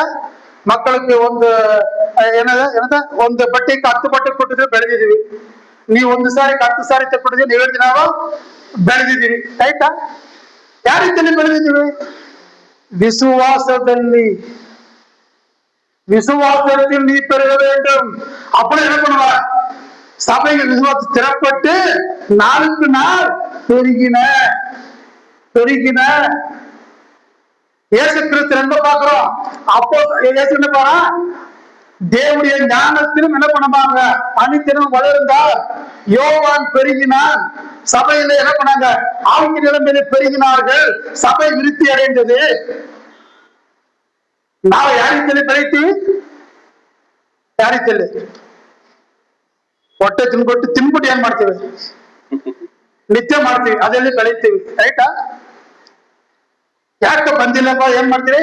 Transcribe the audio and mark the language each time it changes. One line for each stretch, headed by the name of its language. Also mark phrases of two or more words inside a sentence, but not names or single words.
Kannada: ಮಕ್ಕಳಿಗೆ ಒಂದು ಒಂದು ಬಟ್ಟೆಗೆ 10 ಬಟ್ಟೆ ಕೊಟ್ಟಿದ್ರೆ ಬೆಳೆದಿದ್ದೀವಿ. ನೀವು 1 ಸಾರಿಗೆ 10 ಸಾರಿ ತಗೊಂಡಿದ್ರೆ ನೀವು ಹೇಳಿದ್ರೆ ನಾವು ಬೆಳೆದಿದ್ದೀವಿ. ಆಯ್ತಾ? ಯಾವ ರೀತಿಯಲ್ಲಿ ಬೆಳೆದಿದ್ದೀವಿ?
Tamil: விசுவாசத்தில் நீ பெருக வேண்டும். அப்படி என்ன பண்ணுவார்? சபைகள் விசுவாசம் ஸ்திரப்பட்டு நாளுக்கு நாள் பெருகின. இயேசு கிறிஸ்து என்ன பாக்குறோம்? அப்போ இயேசு என்ன பாரா? தேவனுடைய ஞானத்திலும் என்ன பண்ணுவாங்க? அனைத்திலும் வளர்ந்தார். யோவான் பெருகினான். சபையில என்ன பண்ணாங்க? ஆவிக்கு நிலைமையில பெருகினார்கள். சபை விருத்தி அடைந்தது.
Kannada: ನಾವು ಯಾರಿದ್ದಲ್ಲಿ ಬೆಳೀತೀವಿ? ಯಾರಿದ್ದಲ್ಲಿ ಹೊಟ್ಟೆ ತಿನ್ಬಿಟ್ಟು ಏನ್ ಮಾಡ್ತೀವಿ? ನಿತ್ಯ ಮಾಡ್ತೀವಿ, ಅದರಲ್ಲಿ ಬೆಳೀತೀವಿ. ರೈಟಾ? ಯಾಕೆ ಬಂದಿಲ್ಲಪ್ಪ ಏನ್ ಮಾಡ್ತೀವಿ?